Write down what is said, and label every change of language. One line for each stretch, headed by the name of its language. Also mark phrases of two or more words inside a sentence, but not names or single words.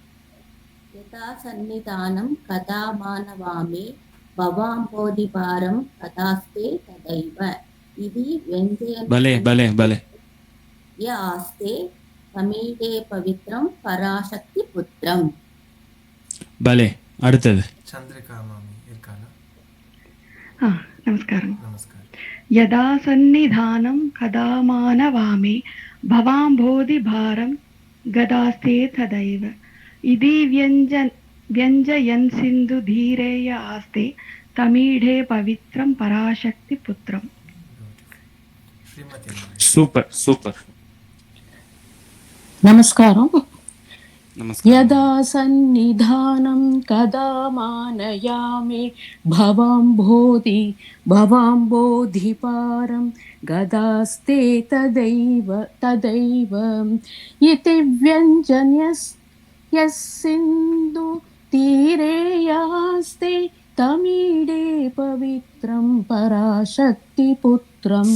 Sanskrit: यदा सन्निधानं गता मानवामे भवाम्भोधि पारं गतास्ते तदैव इति व्यञ्जयन्
Tamil: பலே பலே பலே.
Sanskrit: य आस्ते तमीडे पवित्रं पराशक्ति पुत्रम्.
Tamil: பலே. அடுத்தது சந்திரிகா மாமி இருக்காளா? நமஸ்காரம். நமஸ்காரம்.
Sanskrit: यदा सन्निधानं कदा मानवामे भवाम्भोधि भारं गदास्ते तदैव इति व्यञ्जयन् सिन्धु धीरेय आस्ते तमीढे पवित्रं पराशक्ति पुत्रम्.
Tamil: சூப்பர் சூப்பர். நமஸ்காரம். நமஸ்காரம்.
Sanskrit: यदा सन्निधानं गता मानयामे भवाम्भोधि पारं गतास्ते तदैव तदैव इति व्यञ्जन्यस् यस् सिन्धु तीरे यास्ते तमीडे पवित्रं पराशक्ति पुत्रम्.